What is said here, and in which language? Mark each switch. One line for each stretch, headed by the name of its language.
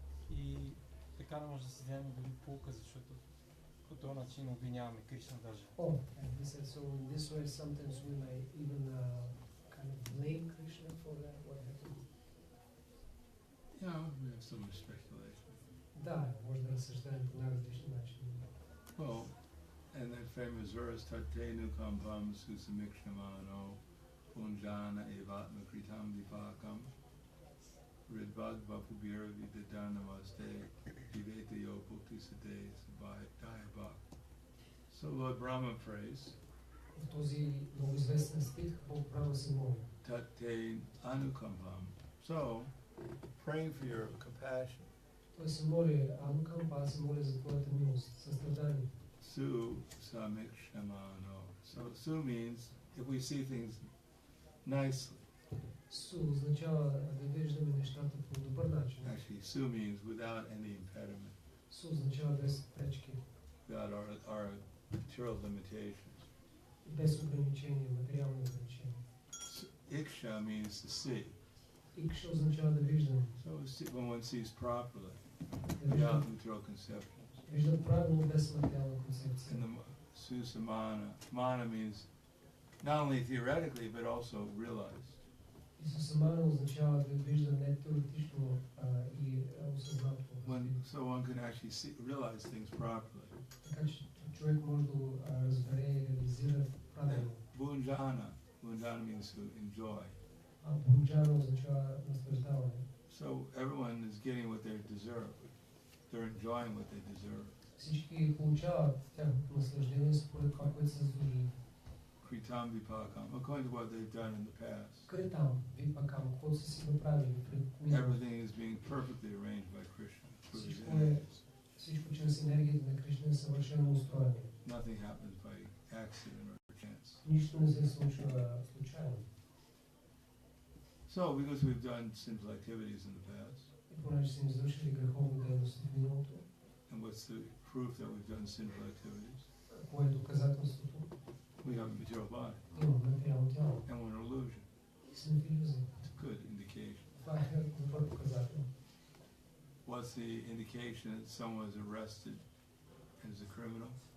Bulgarian: И така не може да си вземем дори полука, защото по този начин обвиняваме Кришна даже.
English: Oh, and he said, so in this way sometimes we may even kind of blame Krishna for that, what happened. Yeah, we have so much speculation.
Bulgarian: Да, може да разсъждаем по най-различни начини.
English: Well, and that famous verse,
Sanskrit: Tatenu kampam susamikshamano punjana evatma kritam vipakam ridvad vapubira vidadhanamaste viveta yo bhukti sade sabhayabhak.
English: So Lord Brahma prays,
Bulgarian: В този много известен стих Бог Брахма се моли.
Sanskrit: Tate anukampam.
English: So, praying for your compassion.
Bulgarian: Той се моли, Анукампа се моли за твоята милост, състрадание.
English: Su samikshamano. So su means if we see things nicely.
Bulgarian: Су означава да виждаме нещата по добър начин.
English: Actually, su means without any impediment,
Bulgarian: Су означава без пречки,
English: without our material limitations.
Bulgarian: без ограничения, материални ограничения.
English: Iksha means to see.
Bulgarian: Икша означава да виждаме.
English: So when one sees properly,
Bulgarian: Да
English: without
Bulgarian: виждам,
English: material conceptions.
Bulgarian: виждам правилно без материална концепция.
English: And the susamana, mana means not only theoretically but also realized.
Bulgarian: И сусамана означава да виждам не теоретично и осъзнато.
English: So one can actually realize things properly.
Bulgarian: Така че човек може да разбере и реализира правилно.
English: Bunjana means to enjoy.
Bulgarian: Бунджана означава наслаждаване.
English: So everyone is getting what they deserve. They're enjoying what they deserve.
Bulgarian: Всички получават тяхното наслаждение според това, което са заслужили.
English: Kritam vipakam, according to what they've done in the past.
Bulgarian: Критам, випакам, какво са си направили пред миналото.
English: Everything is being perfectly arranged by Krishna through his
Bulgarian: Всичко
English: energies.
Bulgarian: Всичко чрез енергията на Кришна е съвършено устроено.
English: Nothing happens by accident or chance.
Bulgarian: Нищо не се случва случайно.
English: So, because we've done sinful activities in the past,
Bulgarian: И понеже са извършили греховни дейности в миналото,
English: and what's the proof that we've done sinful activities?
Bulgarian: кое е доказателството?
English: We have a material body
Bulgarian: Имаме материално тяло.
English: and we're an illusion.
Bulgarian: И сме в илюзия.
English: It's a good indication.
Bulgarian: Това е добър показател.
English: What's the indication that someone is arrested as a criminal?